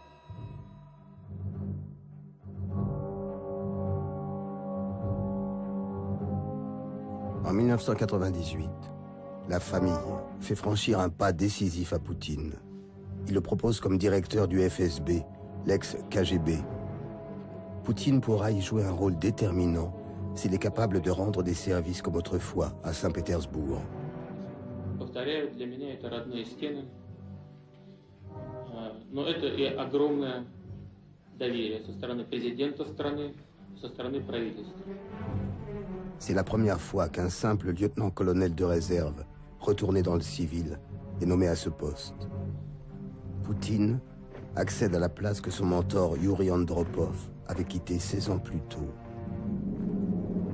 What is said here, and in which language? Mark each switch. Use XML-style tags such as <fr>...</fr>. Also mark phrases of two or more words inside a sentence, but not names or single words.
<fr>En 1998, la famille fait franchir un pas décisif à Poutine. Il le propose comme directeur du FSB, l'ex-KGB. Poutine pourra y jouer un rôle déterminant s'il est capable de rendre des services comme autrefois à Saint-Pétersbourg.</fr> <ru>Повторяю, для меня это родные стены, но это и огромное доверие со стороны президента страны, со стороны правительства.</ru> <fr>C'est la première fois qu'un simple lieutenant-colonel de réserve, retourné dans le civil, est nommé à ce poste. Poutine accède à la place que son mentor Yuri Andropov avait quittée 16 ans plus tôt.</fr>